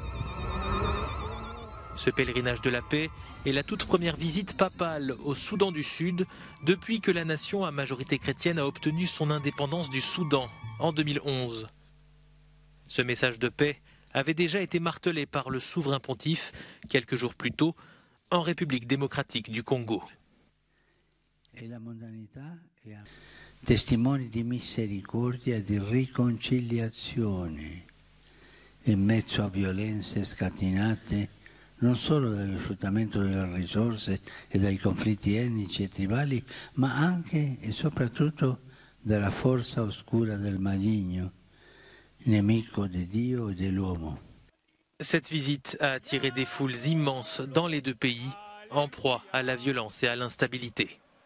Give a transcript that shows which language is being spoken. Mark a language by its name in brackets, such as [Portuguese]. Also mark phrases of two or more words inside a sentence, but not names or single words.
[French] Ce pèlerinage de la paix est la toute première visite papale au Soudan du Sud depuis que la nation à majorité chrétienne a obtenu son indépendance du Soudan en 2011. Ce message de paix avait déjà été martelé par le souverain pontife quelques jours plus tôt en République démocratique du Congo. [Italian] Testimoni di misericordia e di riconciliazione in mezzo a violenze scatenate non solo dal sfruttamento delle risorse e dai conflitti etnici e tribali, ma anche e soprattutto dalla forza oscura del maligno, nemico di Dio e dell'uomo. [French] Cette visite a attiré des foules immenses dans les deux pays, en proie à la violence et à l'instabilité.